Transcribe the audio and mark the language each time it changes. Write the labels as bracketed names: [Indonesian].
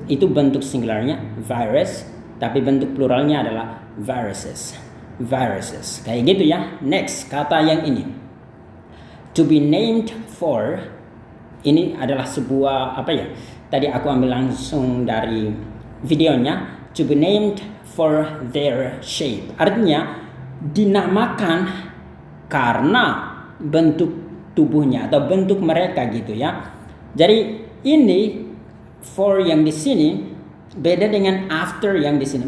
[Indonesian] Itu bentuk singularnya virus, tapi bentuk pluralnya adalah viruses. Viruses. Kayak gitu ya. Next, kata yang ini. [English] To be named for. [Indonesian] Ini adalah sebuah apa ya? Tadi aku ambil langsung dari videonya. [English] To be named for their shape. [Indonesian] Artinya dinamakan karena bentuk tubuhnya atau bentuk mereka gitu ya. Jadi ini for yang di sini beda dengan after yang di sini.